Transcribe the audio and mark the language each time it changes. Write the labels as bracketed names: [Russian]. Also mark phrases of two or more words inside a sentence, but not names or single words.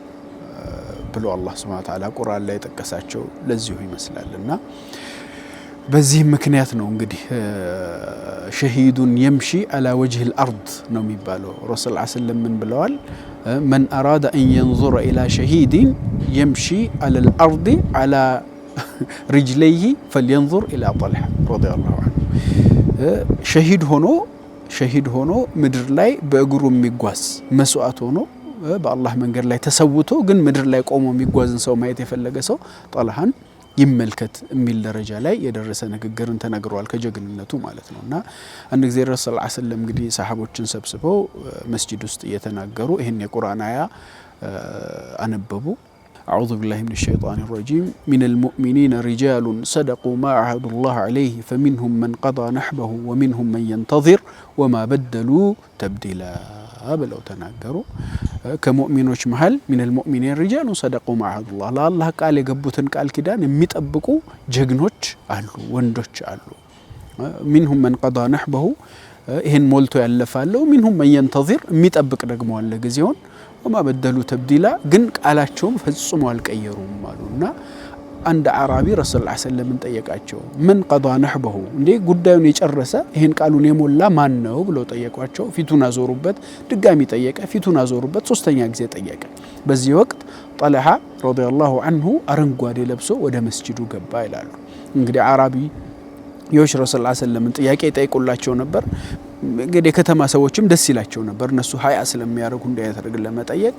[Amharic] ብሎ አላህ ሱብሓነሁ ወተዓላ ቁርአን ላይ ጠቀሳቸው ለዚሁ ይመስላልና በዚህ ምክንያት ነው እንግዲህ ሸሂዱን [Arabic] يمشي على وجه الارض [Amharic] ነው የሚባለው። ረሱል [Arabic] صلى الله عليه وسلم [Amharic] ምን ብለዋል? [Arabic] من اراد ان ينظر الى شهيد يمشي على الارض على رجليه فلينظر الى طلحة رضي الله عنه። [Amharic] ሸሂድ ሆኖ ምድር ላይ በእግሩ የሚጓዝ መስዋዕት ሆኖ በአላህ መንገድ ላይ ተሰውቶ ግን ምድር ላይ ቆሞ የሚጓዝን ሰው ማየት የፈለገ ሰው ጣልሃን ይመልከት የሚል ደረጃ ላይ የደረሰ ንግግርን ተነግሯል ከጀግንነቱ ማለት ነውና አንድ ጊዜ ረሱል [Arabic] صلى الله عليه وسلم [Amharic] እንግዲህ ሰሃቦችን ሰብስበው መስጂድ ውስጥ እየተናገሩ ይሄን የቁርአን አያ አነበቡ። [Arabic] أعوذ بالله من الشيطان الرجيم من المؤمنين رجال صدقوا ما عهدوا الله عليه فمنهم من قضى نحبه ومنهم من ينتظر وما بدلوا تبديلا [Amharic] ብለው ተናገሩ። ከሙእሚኖች መሃል [Arabic] من المؤمنين رجال صدقوا ما عهدوا الله [Amharic] ለአላህ ቃል የገቡትን ቃል ኪዳን የሚጠብቁ ጀግኖች አሉ፣ ወንዶች አሉ። [Arabic] منهم من قضى نحبه [Amharic] ይሄን ሞልቶ ያለፋለው [Arabic] منهم من ينتظر [Amharic] የሚጠብቅ ደግሞ አለ ጊዜውን [Arabic] وما بدلوا تبديلا [Amharic] ግን ቃላቸውም ፈጽሞ አልቀየሩም አሉና አንድ አራቢ ረሱል [Arabic] صلى الله عليه وسلم [Amharic] ጠየቃቸው። ምን [Arabic] قضى نحبه [Amharic] እንዴ ጉዳዩን የጨረሰ ይሄን ቃሉን የሞላ ማን ነው ብለው ጠየቋቸው። ፊቱን አዞሩበት፣ ድጋሚ ጠየቀ፣ ፊቱን አዞሩበት፣ ሶስተኛ ጊዜ ጠየቀ። በዚህ ወቅት ጣልሃ [Arabic] رضي الله عنه [Amharic] አረንጓዴ ለብሶ ወደ መስጂዱ ገባ ይላሉ። እንግዲህ አራቢ የረሱል [Arabic] صلى الله عليه وسلم [Amharic] ጥያቄ ይጠይቁላቸው ነበር። እንግዲህ የከተማ ሰዎችም ደስ ይላቸው ነበር እነሱ ሀያ ስለሚያደርጉ እንዳያደርግ ለመጠየቅ